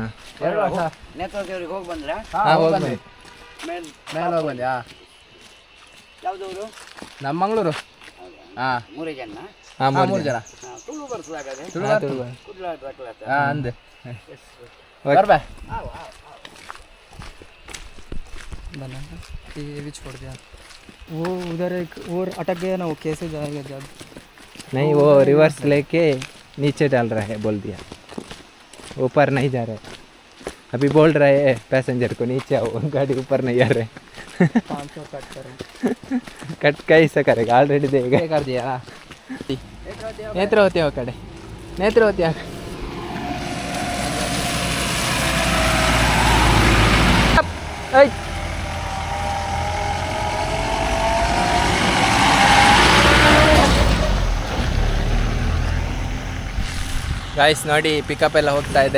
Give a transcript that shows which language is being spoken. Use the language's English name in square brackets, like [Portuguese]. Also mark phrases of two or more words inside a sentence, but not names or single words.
[Kannada] ನೇತ್ರಾವತಿ ಅವ್ರಿಗೆ ಹೋಗಿ ಬಂದ್ರೆ ಹೋಗಿ ಮೇಲೆ ಹೋಗಿ ಬಂದ್ಯಾ? ಯಾವ್ದವರು? ನಮ್ಮ ಮಂಗಳೂರು. ಹಾಂ, 3 ಜನ. ಹಾಂ, 3 ಜನ. ತುಳು ಬರ್ತದಾಗದೆ ಹಾಂ ಅಂದೆ ಬರ್ಬಾ. [Hindi] बना ये भी छोड़ दिया. वो उधर एक और अटक गया ना, वो कैसे जाएगा जब? नहीं, वो रिवर्स लेके नीचे डाल रहा है, बोल दिया, ऊपर नहीं जा रहा है. अभी बोल रहे हैं पैसेंजर को नीचे आओ, गाड़ी ऊपर नहीं आ रहे। 500 कट करो। कट कैसे करेगा, ऑलरेडी देगा। कर दिया [Kannada] ನೇತ್ರಾವತಿ ಆ ಕಡೆ, ನೇತ್ರಾವತಿ ಆ ಗಾಯ್ಸ್ ನೋಡಿ, ಪಿಕಪ್ ಎಲ್ಲ ಹೋಗ್ತಾ ಇದೆ.